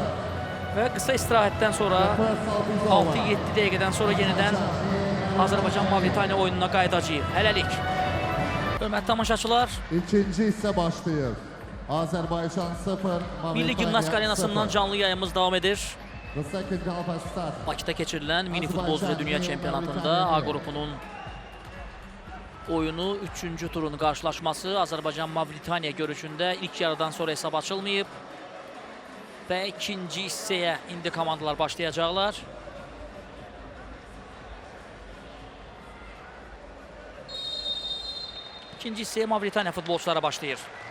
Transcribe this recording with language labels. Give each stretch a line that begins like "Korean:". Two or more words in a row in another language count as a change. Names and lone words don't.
Azerbaijani: Və qısa istirahətdən sonra 6-7 dəqiqədən sonra yenidən Azərbaycan Mavritaniya oyununa qayıdacağıq. Hələlik. Hörmətli tamaşaçılar, İkinci hissə başlayır. Azərbaycan 0, Milli Gimnastik Arenasından canlı yayımız davam edir.
English: The second half has started.
Azerbaijani: Bakıda keçirilən mini futbol üzrə dünya çempionatında A qrupunun oyunu 3-cü turun qarşılaşması Azərbaycan Mavritaniya görüşündə ilk yarıdan sonra hesab açılmayıb və ikinci hissəyə indi komandalar başlayacaqlar. İkinci hissəyə Mavritaniya futbolçulara başlayır.